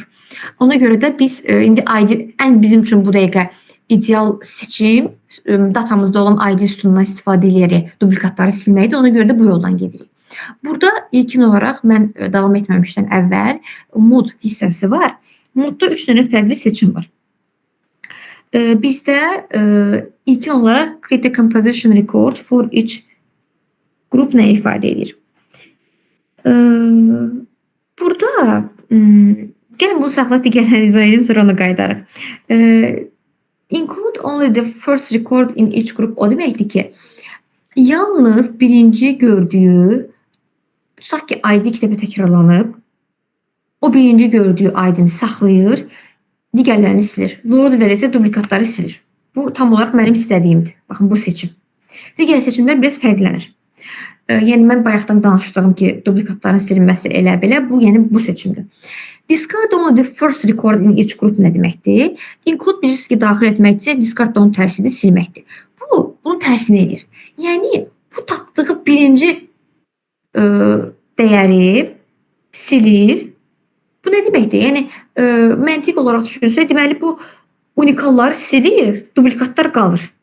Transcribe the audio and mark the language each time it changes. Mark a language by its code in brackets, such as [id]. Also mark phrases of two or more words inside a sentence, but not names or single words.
[az] Ona görə də biz indi ID, ən bizim üçün bu dəqiqə ideal seçim datamızda olan ID sütunundan istifadə edərək duplikatları silməkdir. Ona görə də bu yoldan gedirik. Burada ilkin olaraq mən davam etməmişdən əvvəl mod hissəsi var. Modda 3 dənə fərqli seçim var. Bizdə ilkin olaraq [en] create a composition record for each group [az] nə ifadə edir? Burada gəlin bunu saxla, digərlərini izah edim, sonra ona qayıdarıq. [en] Include only the first record in each group [az] o deməkdir ki, yalnız birinci gördüyü, tutaq ki, ID 2 dəfə təkrarlanıb, o birinci gördüyü ID-ni saxlayır, digərlərini silir. Lower dildə isə dublikatları silir. Bu tam olaraq mənim istədiyimdir. Baxın bu seçim. Digər seçimlər biraz fərqlənir. Yəni mən bayaqdan danışdığım ki, dublikatların silinməsi elə belə bu, yəni bu seçimdir. [en] Discard only the first record in each group [az] nə deməkdir? Include bilirsiniz ki, daxil etməkdirsə, discard da onun tərsidir, silməkdir. Bu, bunun tərsini edir. Yəni, bu tapdığı birinci dəyəri silir. Bu nə deməkdir? Yəni, məntiq olaraq düşünsə, deməli, bu unikalları silir, dublikatlar qalır.